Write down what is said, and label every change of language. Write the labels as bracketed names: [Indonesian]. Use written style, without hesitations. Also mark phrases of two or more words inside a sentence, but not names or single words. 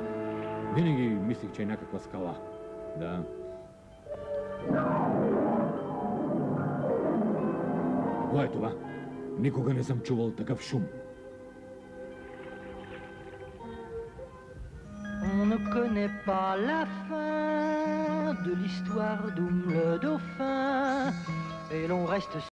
[Bulgarian] Винаги мислих, че е някаква скала. Да. Кое е това? Никога не съм чувал такъв шум. [French] On ne connaît pas la fin de l'histoire d'Oum le dauphin, et l'on reste